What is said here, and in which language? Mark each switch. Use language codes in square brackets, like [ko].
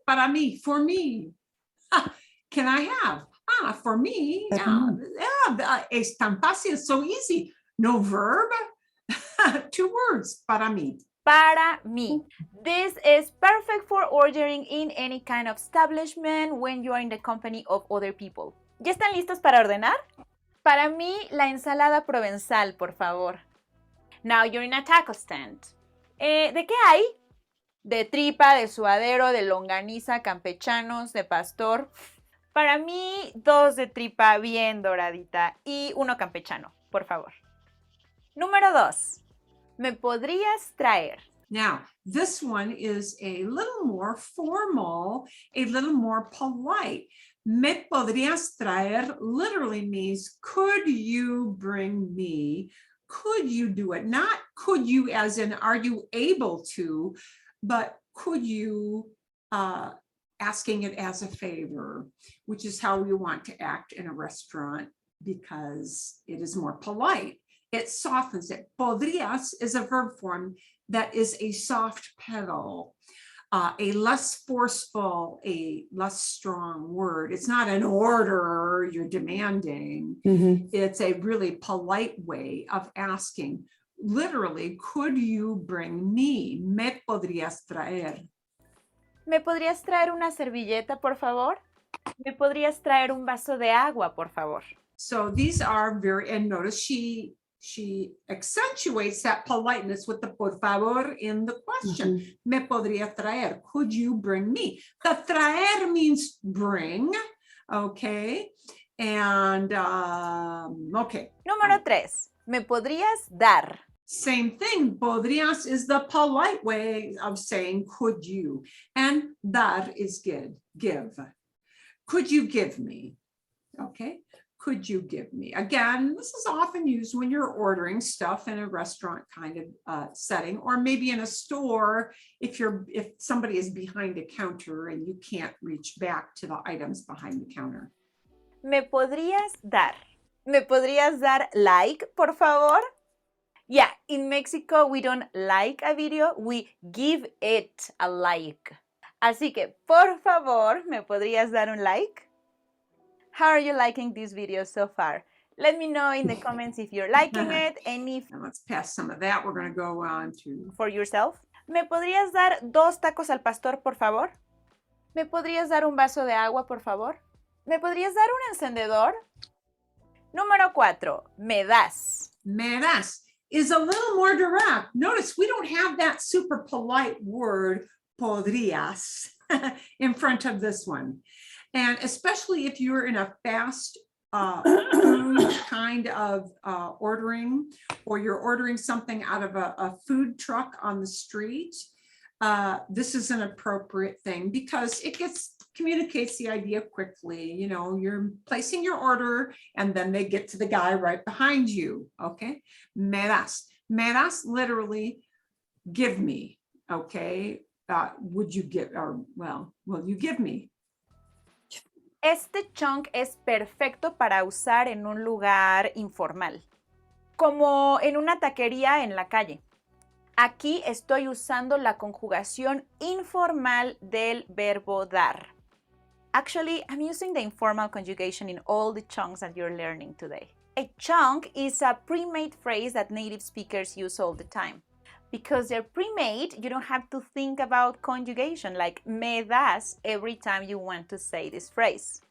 [es] Para mí, [en] for me. Can I have? For me. [es] Es tan fácil, [en] so easy. No verb. 2 words. [es] Para mí. Para mí. [en] This is perfect for ordering in any kind of establishment when you are in the company of other people. [es] ¿Ya están listos para ordenar? Para mí, la ensalada provenzal, por favor. [en] Now you're in a taco stand. [es] ¿De qué hay? De tripa, de suadero, de longaniza, campechanos, de pastor. Para mí, 2 de tripa bien doradita y 1 campechano, por favor. Número 2. ¿Me podrías traer? [en] Now, this one is a little more formal, a little more polite. [es] Me podrías traer [en] literally means, could you bring me? Could you do it? Not could you as in, are you able to, but could you, asking it as a favor, which is how we want to act in a restaurant because it is more polite. It softens it. Podrías is a verb form that is a soft pedal, a less forceful, a less strong word. It's not an order you're demanding. It's a really polite way of asking. Literally, could you bring me? [es] Me podrías traer. ¿Me podrías traer una servilleta, por favor? ¿Me podrías traer un vaso de agua, por favor? [en] So these are very, and notice she accentuates that politeness with the por favor in the question. [es] Me podría traer. [en] Could you bring me? The traer means bring. Okay. And, okay. [es] Número 3. ¿Me podrías dar? [en] Same thing. Podrías is the polite way of saying could you. And dar is give. Could you give me? Okay. Could you give me? Again, this is often used when you're ordering stuff in a restaurant kind of setting, or maybe in a store if somebody is behind a counter and you can't reach back to the items behind the counter. [es] ¿Me podrías dar? ¿Me podrías dar like, por favor? [en] Yeah, in Mexico we don't like a video, we give it a like. [es] Así que, por favor, ¿me podrías dar un like? [en] How are you liking this video so far? Let me know in the comments if you're liking it and if... And let's pass some of that. We're going to go on to... For yourself. [es] ¿Me podrías dar 2 tacos al pastor, por favor? ¿Me podrías dar un vaso de agua, por favor? ¿Me podrías dar un encendedor? Número 4. Me das. [en] Me das is a little more direct. Notice we don't have that super polite word, podrías, in front of this one. And especially if you're in a fast food kind of ordering, or you're ordering something out of a food truck on the street, this is an appropriate thing because it communicates the idea quickly. You know, you're placing your order and then they get to the guy right behind you. Okay. [es] Me das. Me das [en] literally give me. Okay. Would you give, or well, will you give me? [es] Este chunk es perfecto para usar en un lugar informal, como en una taquería en la calle. Aquí estoy usando la conjugación informal del verbo dar. [en] Actually, I'm using the informal conjugation in all the chunks that you're learning today. A chunk is a pre-made phrase that native speakers use all the time. Because they're pre-made, you don't have to think about conjugation like [es] me das [en] every time you want to say this phrase.